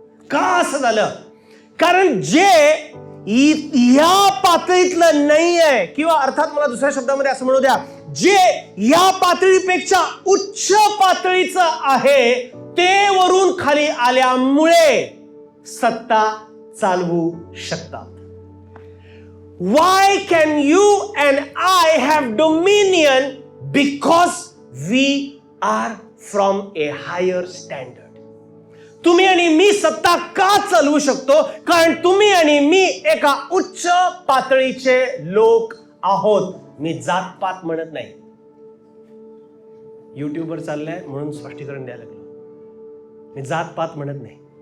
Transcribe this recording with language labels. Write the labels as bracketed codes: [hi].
[mr] का असं झालं? कारण जे या पातळीतलं नाही आहे, किंवा अर्थात मला दुसऱ्या शब्दामध्ये असं म्हणू द्या, जे या पातळीपेक्षा उच्च पातळीचं आहे ते वरून खाली आल्यामुळे सत्ता चालवू शकतात. [en] Why can you and I have dominion? Because we are from a higher standard. [mr] तुम्ही आणि मी सत्ता का चालवू शकतो? कारण तुम्ही आणि मी एका उच्च पातळीचे लोक आहोत. मी जातपात म्हणत नाही. युट्यूबवर चाललंय म्हणून स्पष्टीकरण द्यायला लागलो. मी जातपात म्हणत नाही.